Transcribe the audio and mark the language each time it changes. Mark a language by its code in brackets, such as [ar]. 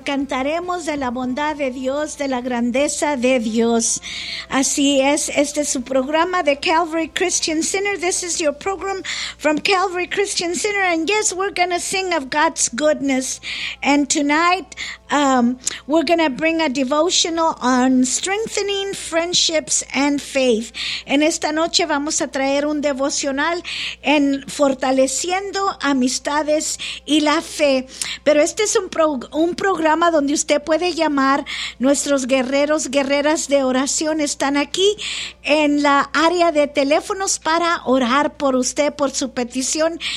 [es] Cantaremos de la bondad de Dios, de la grandeza de Dios. Así es, este es su programa de Calvary Christian Center. [en] This is your program from Calvary Christian Center. And yes, we're going to sing of God's goodness. And tonight, we're going to bring a devotional on strengthening friendships and faith. [es] En esta noche vamos a traer un devocional en fortaleciendo amistades y la fe. Pero este es un programa donde usted puede llamar. Nuestros guerreros, guerreras de oración están aquí en la área de teléfonos para orar por usted, por su petición.